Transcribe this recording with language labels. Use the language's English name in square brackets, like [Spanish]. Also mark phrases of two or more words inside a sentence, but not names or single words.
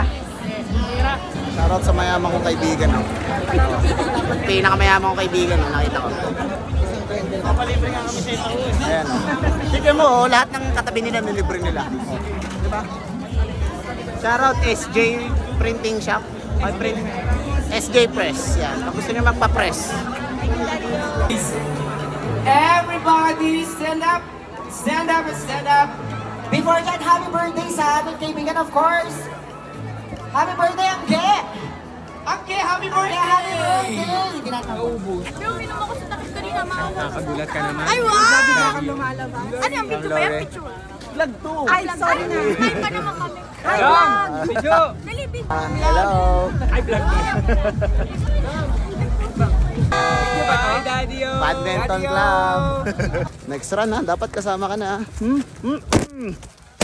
[Filipino] Shoutout sa mayaman kong kaibigan. Pinakamayaman kong kaibigan, nakita ko. Papalibre nga kami sa ito. Ayan o. Tignan mo, lahat ng katabi nila nilibre nila. Diba? Shoutout SJ Printing Shop. SJ Press. Yan. Kung gusto nyo magpa-press. [English] Everybody stand up! Stand up! Before that, happy birthday [Filipino] sa aming kaibigan, [English] of course! Happy birthday, Angge! Angge, happy birthday! Happy birthday! [Filipino] Hindi na naubos. Pero uminom ako sa takip kanina, maawa. Nakagulat ka naman. Ay, wow! Lumalabas. Ano yung video ba yan? Picture? Vlog 2. Ay, sorry na. Ay, pa naman kami. Ay, John! vlog. Video! Dali, video. Hello. Ay, vlog mo. Hi, Daddy O! Badminton Daddy O! Club. [English] Next run [Filipino] ha, dapat kasama ka na.